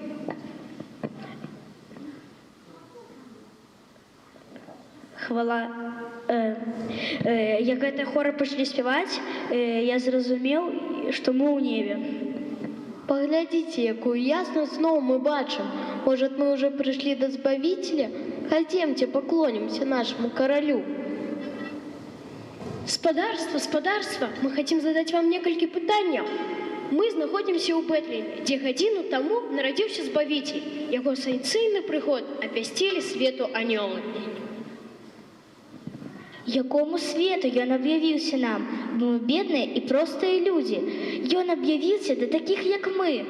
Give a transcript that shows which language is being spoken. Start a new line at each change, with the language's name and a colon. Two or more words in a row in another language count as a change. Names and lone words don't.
Belarusian: Як гэтыя хоры пачалі спяваць, я зразумеў, што мы ў небе. Паглядзіце, якую яснасць зноў мы бачым.
Russian: Может, мы уже пришли до Збавителя? Хотимте поклонимся нашему королю.
Belarusian: Спадарства, мы
Russian: хотим задать вам
Belarusian: некалькі пытанняў. Мы знаходзімся ў Бэтлеме, дзе гадзіну таму нарадзіўся Збавіцель. Яго сенсацыйны прыход абвясцілі свету анёлы. Якому свету ён аб'явіўся нам? Мы бедныя і простыя людзі. Ён аб'явіўся да такіх, як мы.